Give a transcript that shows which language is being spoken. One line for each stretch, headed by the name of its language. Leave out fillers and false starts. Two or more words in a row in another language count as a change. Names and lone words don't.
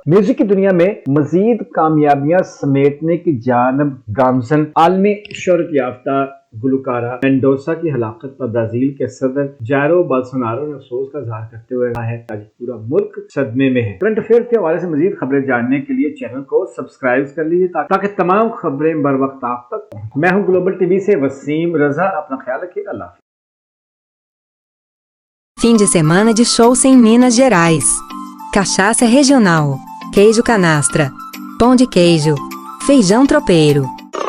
Urdu: میوزک کی دنیا میں مزید کامیابیاں سمیٹنے کی جانب گامزن عالمی شہرت یافتہ گلوکارہ مینڈوزا کی ہلاکت پر برازیل کے صدر جائر بولسونارو نے افسوس کا اظہار کرتے ہوئے کہا ہے کہ آج پورا ملک صدمے میں ہے.
English: current affair
Urdu: کے حوالے سے مزید خبریں جاننے کے لیے چینل کو سبسکرائب کر لیجیے تاکہ تمام خبریں بر وقت آپ تک پہنچیں. میں ہوں گلوبل ٹی وی سے وسیم رضا، اپنا خیال رکھیے گا. अल्लाह।
Portuguese: Fim de semana de shows em Minas Gerais. Cachaça regional, queijo canastra, pão de queijo, feijão tropeiro.